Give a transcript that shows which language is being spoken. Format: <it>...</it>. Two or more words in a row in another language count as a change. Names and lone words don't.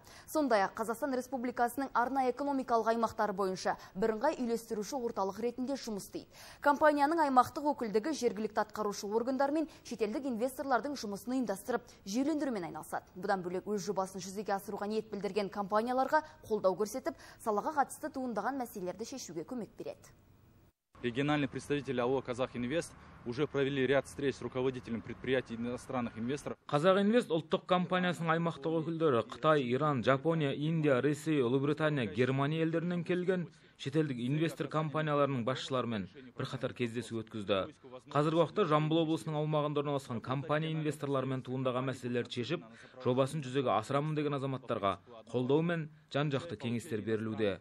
<kk>Сондай-ақ Қазақстан Республикасының арнайы экономикалық аймақтары бойынша бірыңғай үйлестіруші орталық ретінде жұмыс істейді. Компанияның аймақтық өкілдігі жергілікті атқарушы органдар мен шетелдік инвесторлардың жұмысын ұйымдастырып, жүйелендірумен айналысады. Бұдан бөлек өз жобасын жүзеге асыруға ниет білдірген компанияларға қолдау көрсетіп, салаға қатысты туындаған мәселелерді шешуге көмек береді.</kk> <ru>Региональные представители АО «Казах Инвест» уже провели ряд встреч с руководителем предприятий иностранных инвесторов.</ru> <kk>Қазақ Инвест ұлттық компаниясының аймақтық өкілдері Қытай, Иран, Жапония, Индия, Ресей, Ұлыбритания, Германия елдерінен келген шетелдік инвестор компанияларының басшыларымен бірқатар кездесу өткізді. Қазіргі уақытта Жамбыл облысының аумағында орналасқан компания инвесторларымен туындаған мәселелерді шешіп, жобасын жүзеге асырамын деген азаматтарға қолдау мен жан-жақты кеңестер берілуде.</kk>